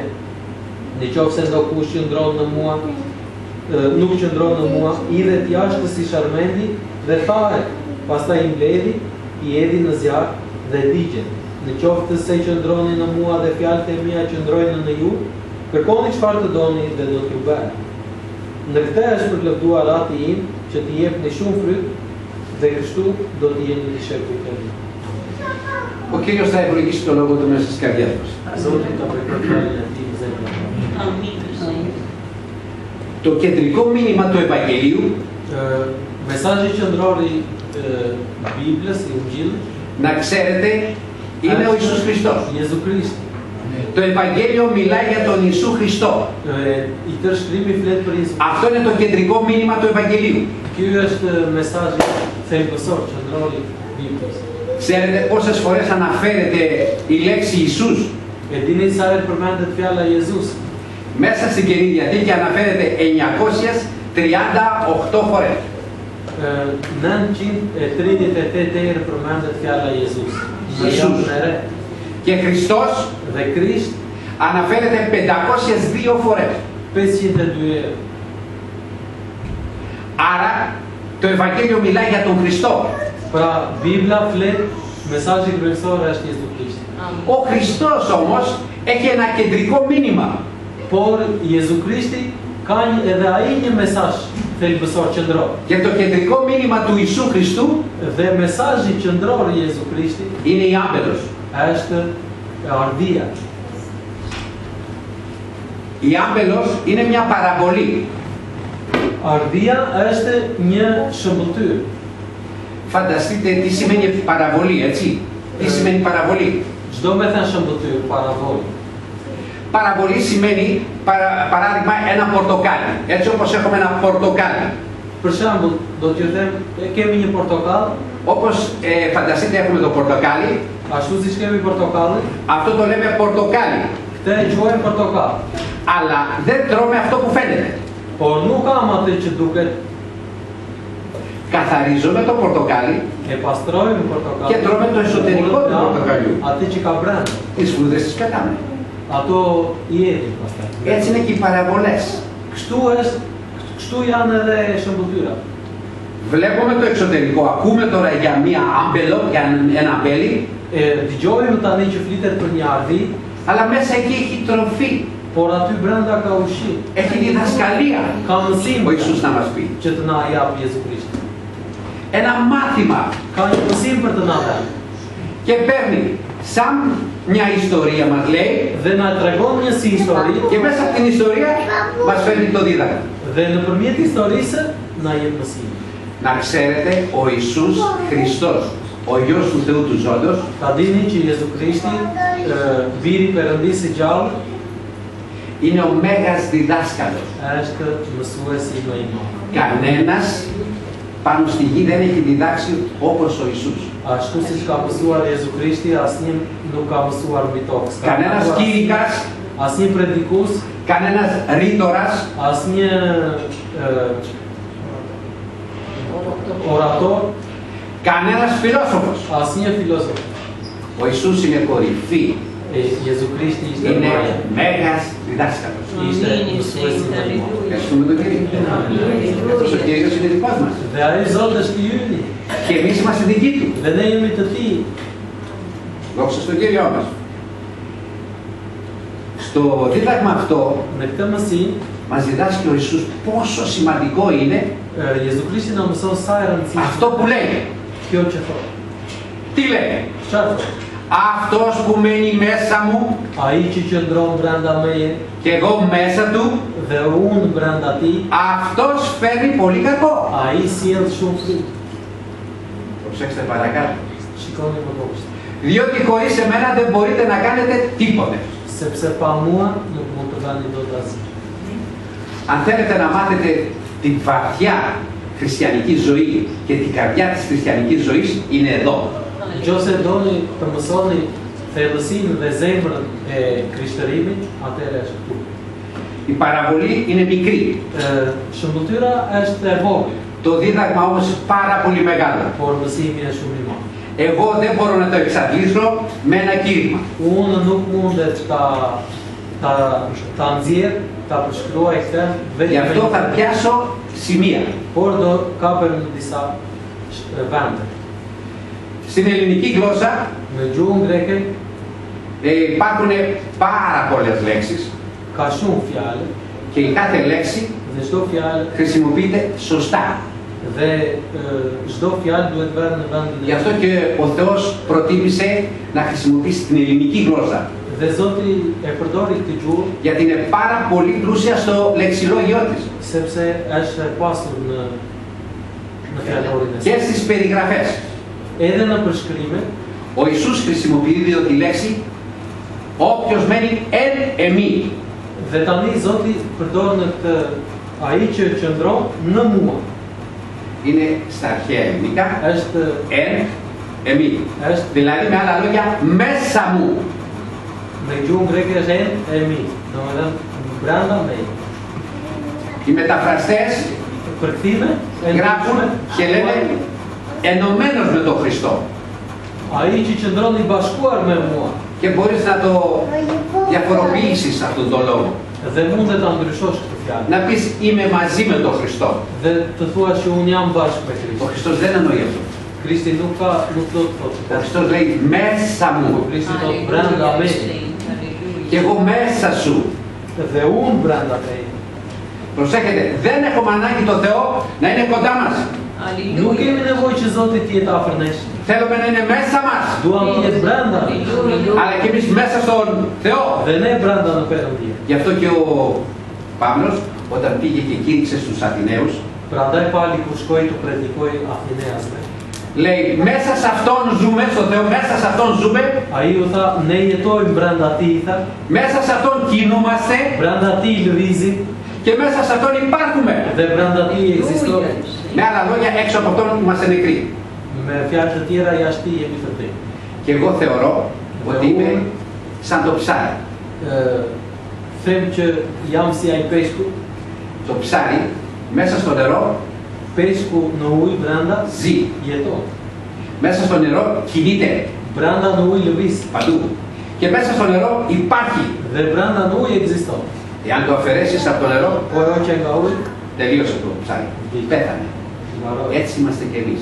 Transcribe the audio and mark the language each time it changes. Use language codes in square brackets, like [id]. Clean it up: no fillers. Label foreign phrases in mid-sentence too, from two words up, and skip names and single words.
[sq] Në qoftë se do kush qëndron në mua, nuk qëndron në mua, idhet jashtë si shërmendi dhe thahet, pastaj i mbledhi, i edhi në zjarr dhe digjen. Në qoftë se qëndroni në mua dhe fjalët e mia qëndrojnë në ju, kërkoni çfarë të doni dhe do t'ju bëhet. Në këtë është përlëvduar Ati im që t'i jepni shumë fryt dhe kështu do t'i jeni të shepujt e mi. [el] Ο Κύριος θα ευλογήσει το λόγο του μέσα στις καρδιάς μας. [sq] Zoti ta përkët fjalën e tij në zemrën tonë. [el] Το κεντρικό μήνυμα του Ευαγγελίου [sq] Mesazhi qendror i Biblës, i Ungjillit, [el] να ξέρετε, είναι ο Ιησούς Χριστός. [sq] Jezu Krishti. [el] Το Ευαγγέλιο μιλάει για τον Ιησού Χριστό. [sq] I tërë shkrimi flet për Jezusin. [el] Αυτό είναι το κεντρικό μήνυμα του Ευαγγελίου. [sq] Ky është mesazhi thelbësor qendror i Biblës. [el] Ξέρετε πόσες φορές αναφέρεται η λέξη Ιησούς? [sq] E dini sa herë përmendet fjala Jezus? [el] Μέσα στην Καινή Διαθήκη αναφέρεται 938 φορές. [sq] 938 herë përmendet fjala Jezus. Jezus. [el] Και Χριστός [sq] Dhe Krisht [el] αναφέρεται 502 φορές. [sq] 502 herë. [el] Άρα το Ευαγγέλιο μιλάει για τον Χριστό. [sq] Pra Bibla flet, mesazhi kryesor është Jezu Krishti. [el] Ο Χριστός όμως έχει ένα κεντρικό μήνυμα. [sq] Por Jezu Krishti ka edhe ai një mesazh thelbësor qendror. [el] Και το κεντρικό μήνυμα του Ιησού Χριστού [sq] Dhe mesazhi qendror i Jezu Krishti [el] είναι η άμπελος. [sq] është ardhia. [el] Η άμπελος είναι μια παραβολή. [sq] Ardhia është një shëmbulltyr. [el] Φανταστείτε τι σημαίνει παραβολή, έτσι. Τι σημαίνει παραβολή? [sq] Çdo me thënë shëmbulltyr, paravol. [el] Παραβολή σημαίνει, παράδειγμα, ένα πορτοκάλι. Έτσι όπως έχουμε ένα πορτοκάλι. [sq] Për shembull, do t'ju them, kemi një portokall, [el] Όπως φανταστείτε έχουμε το πορτοκάλι, [sq] ashtu siç kemi portokallin, [el] αυτό το λέμε πορτοκάλι. [sq] këtë e quajmë portokall. [el] Αλλά δεν τρώμε αυτό που φαίνεται. [sq] Por nuk kam atë që duket, [el] Καθαρίζουμε το πορτοκάλι [sq] e pastrojmë portokallin. [el] και τρώμε το εσωτερικό του πορτοκαλιού. [sq] Atë që ka brenda. [el] Τις φρούτες τις πετάμε. [sq] Ato i hedhim pastaj. [el] Έτσι είναι και οι παραβολές. [sq] Kështu janë edhe shëmbulltyra. [el] Βλέπουμε το εξωτερικό, ακούμε τώρα για μία άμπελο, για ένα αμπέλι, [sq] Dëgjojmë tani që flitet për një ardhi, [el] αλλά μέσα εκεί έχει τροφή, [sq] por aty brenda ka ushqim, [el] έχει διδασκαλία. [sq] ka mësim [el] Ο Ιησούς να μας πει. [sq] që të na jap Jezu Krishti. [el] Ένα μάθημα [sq] Ka një mësim për të na dhënë. [el] και παίρνει σαν μια ιστορία μας λέει [sq] Dhe na tregon një si histori [el] και μέσα από την ιστορία μας φέρνει το δίδαγμα. [sq] dhe nëpërmjet historisë na jep mësim. [el] Να ξέρετε, ο Ιησούς Χριστός, ο Υιός του Θεού του Ζώντος, [sq] Ta dini që Jezu Krishti, biri i Perëndisë i gjallë, [el] είναι ο μέγας διδάσκαλος. [sq] është mësuesi më i madh. [el] Κανένας πάνω στη γη δεν έχει διδάξει όπως ο Ιησούς. [sq] Ashtu siç ka mësuar Jezu Krishti, asnjë nuk ka mësuar mbi tokë. S'ka [el] Κανένας [sq] mësuar [el] κήρυκας, [sq] asnjë predikus, [el] κανένας ρήτορας, [sq] asnjë orator, [el] κανένας φιλόσοφος. [sq] asnjë filozof. [el] Ο Ιησούς είναι κορυφή, [sq] Jezu Krishti ishte [el] είναι [sq] maja, [el] μέγας διδάσκαλος. [sq] ishte mësuesi më i madh. [el] Ευχαριστούμε τον Κύριο. Αυτός ο Κύριος είναι δικός μας. [sq] Dhe ai Zot është i yni, [el] Και εμείς είμαστε δικοί του. [sq] dhe ne jemi të tij. [el] Δόξα στον Κύριό μας. Στο δίδαγμα αυτό [sq] Me këtë mësim, [el] μας διδάσκει ο Ιησούς πόσο σημαντικό είναι [sq] Jezu Krishti na mëson sa e rëndësishme [el] αυτό που λέει. [sq] kjo që thotë. [el] Τι λέει? [sq] Çfarë thotë? [el] Αυτός που μένει μέσα μου [sq] Ai që qëndron brenda meje [el] και εγώ μέσα του, [sq] dhe unë brenda tij, [el] αυτός φέρνει πολύ κακό. [sq] ai sjell shumë frut. [el] Προσέξτε παρακάτω. [sq] Shikoni më poshtë. [el] Διότι χωρίς εμένα δεν μπορείτε να κάνετε τίποτε. [sq] Sepse pa mua nuk mund të bëni dot asgjë. [el] Αν θέλετε να μάθετε τη βαθιά χριστιανική ζωή και την καρδιά της χριστιανικής ζωής, είναι εδώ. [sq] Nëse doni të mësoni thellësinë dhe zemrën e krishtërimit, atëherë është këtu. [el] Η παραβολή είναι μικρή. [sq] Shëmbulltyra është e vogël, [el] Το δίδαγμα όμως πάρα πολύ μεγάλο. [sq] por mësimi është shumë i madh. [el] Εγώ δεν μπορώ να το εξαντλήσω με ένα κήρυγμα. [sq] Unë nuk mundet ta nxjerr, ta përshkruaj këtë [el] Γι' [sq] vetëm [el] αυτό θα πιάσω σημεία. [sq] por do kapem në disa vende. [el] Στην ελληνική γλώσσα [sq] Në gjuhën greke [el] υπάρχουν πάρα πολλές λέξεις [sq] ka shumë fjalë [el] και η κάθε λέξη [sq] dhe çdo fjalë [el] χρησιμοποιείται σωστά. [sq] dhe çdo fjalë duhet vënë në vendin [el] Γι' αυτό και ο Θεός προτίμησε να χρησιμοποιήσει την ελληνική γλώσσα. [sq] Dhe Zoti e përdori këtë gjuhë [el] Γιατί είναι πάρα πολύ πλούσια στο λεξιλόγιό της [sq] sepse është e pasur në fjalorin e [el] και [sq] saj. [el] στις περιγραφές. [sq] Edhe në përshkrime, [el] Ο Ιησούς χρησιμοποιεί τη λέξη όποιος μένει εν εμή. [sq] Dhe tani Zoti përdor në këtë ai që qëndron në mua. [el] Είναι στα αρχαία ελληνικά [sq] Është [el] εν εμή. Δηλαδή με άλλα λόγια μέσα μου. [sq] në gjuhën greke është [el] εν εμοί, [sq] domethënë brenda me. [el] Οι μεταφραστές [sq] Përkthime [el] γράφουν και λένε ενωμένος με τον Χριστό. [sq] ai që qëndron i bashkuar me mua. [el] Και μπορείς να το διαφοροποιήσεις αυτόν τον λόγο. [sq] Dhe mund ta ndryshosh këtë fjalë. [el] Να πεις είμαι μαζί με τον Χριστό. [sq] Dhe të thuash që unë jam bashkë me [el] Ο [sq] Krishtin. [el] Χριστός δεν εννοεί αυτό. [sq] Krishti nuk do të thotë. [el] Ο Χριστός λέει μέσα μου [sq] Krishti thotë brenda me. [el] και εγώ μέσα σου. [sq] Dhe unë brenda te. [el] Προσέχετε, δεν έχουμε ανάγκη το Θεό να είναι κοντά μας. [sq] Nuk kemi nevojë që Zoti të jetë afër nesh. [el] Θέλουμε να είναι μέσα μας. [sq] Duam të jetë brenda. [el] Αλλά και εμείς μέσα στον Θεό. [sq] Dhe ne brenda në Perëndin. [el] Γι' αυτό και ο Παύλος όταν πήγε και κήρυξε στους Αθηναίους [sq] Prandaj Pali kur shkoi të predikoi Atheneasve. [el] λέει μέσα σε αυτόν ζούμε, στο Θεό μέσα σε αυτόν ζούμε, [sq] Ai u tha, ne jetojmë brenda Tij, tha, [el] μέσα σε αυτόν κινούμαστε [sq] brenda Tij lëvizim [el] και μέσα σε αυτόν υπάρχουμε. [sq] dhe brenda Tij ekzistojmë. [el] Με άλλα λόγια, έξω από αυτόν είμαστε νεκροί. [sq] Me fjalë të tjera jashtë Tij jemi të vdekur. [el] Και εγώ θεωρώ ότι είμαι σαν το ψάρι. [sq] Them që jam si ai peshku, [el] Το ψάρι μέσα στο νερό [sq] peshku në ujë brenda [el] ζει. [sq] jeton. [el] Μέσα στο νερό κινείται [sq] Brenda në ujë lëviz [el] παντού. Και μέσα στο νερό υπάρχει. [sq] dhe brenda në ujë ekziston. [el] Εάν το αφαιρέσεις από το νερό, [sq] Po e hoqe nga uji, [el] τελείωσε το ψάρι. Πέθανε. [sq] mbaroi. [el] Έτσι είμαστε κι εμείς.